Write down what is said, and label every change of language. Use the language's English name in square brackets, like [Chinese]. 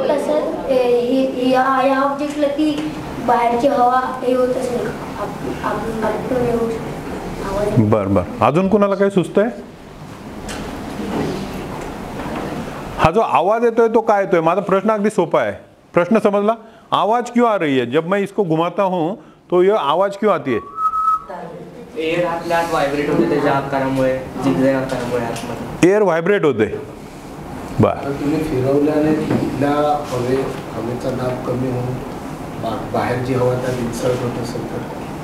[Marathi] तसं या ऑब्जेक्टला ती बाहेरची हवा हे होत असेल. बर बर, अजून कोणाला काही सुचतंय? हा जो आवाज येतोय तो काय येतोय? माझा प्रश्न अगदी सोपा आहे. प्रश्न समझला? [Hindi] आवाज क्यों आ रही है जब मैं इसको घुमाता हूं, तो ये आवाज क्यों आती है? [Marathi] एयर आतल्यात व्हायब्रेट होते, त्याच्या आकारामुळे, झिगझॅग आकारामुळे आतमध्ये एअर व्हायब्रेट होते. बर, तुम्ही फिरवल्याने तिथला हवेचा दाब कमी होऊन बाहेरची हवा त्या विसर्ग होत असेल तर